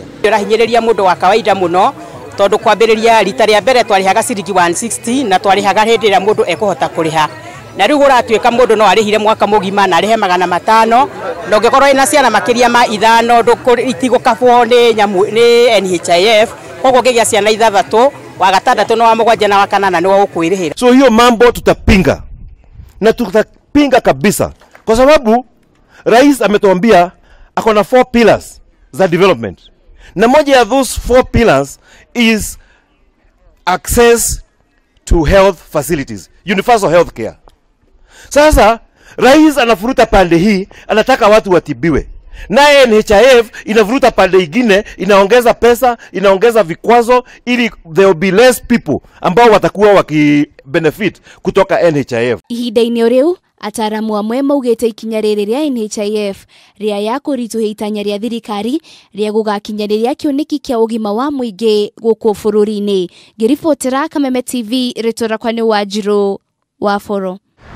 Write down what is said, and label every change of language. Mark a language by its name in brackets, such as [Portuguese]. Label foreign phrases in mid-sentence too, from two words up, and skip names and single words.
[Kikuyu] Ndĩrahinyĩrĩria mũndũ wa kawaida mũno tondũ kwambĩrĩria rita rĩa mbere twarihaga ciringi 160 na twarihaga hĩndĩ ĩrĩa mũndũ ekũhota kũrĩha. Na rĩu ũratuĩka mũndũ no arĩhire mwaka mũgima na arĩhe 500 na ũngĩkorwo ina ciana makĩria ma 5 itigũkabwo nĩ NHIF, koguo ngĩgĩa ciana 6 wa 6 na wa 7 na wa 8 nĩ ũkwĩrĩhĩra. [Swahili] So hiyo mambo tutapinga na tutapinga kabisa, kwa sababu rais ametuambia akona 4 pillars za development, na moja ya [English] those 4 pillars is access to health facilities, universal health care. [Swahili] Sasa rais anafuruta pande hii, anataka watu watibiwe, naye NHIF inafuruta pande ingine, inaongeza pesa, inaongeza vikwazo ili [English] there will be less people [Swahili] ambao watakuwa wakibenefit kutoka NHIF. [Kikuyu] Ihinda-inĩ rĩu ataramu amwe maugĩte ikinya rĩrĩ rĩa NHIF rĩa ya kũritũhia itanya rĩa thirikari rĩa gũgakinyanĩria kĩoneki kĩa ũgima wa mũingĩ gũkũ bũrũri-inĩ. Ngĩribotera Kameme TV, rĩtwa rĩakwa nĩ Wanjirũ wa Foro.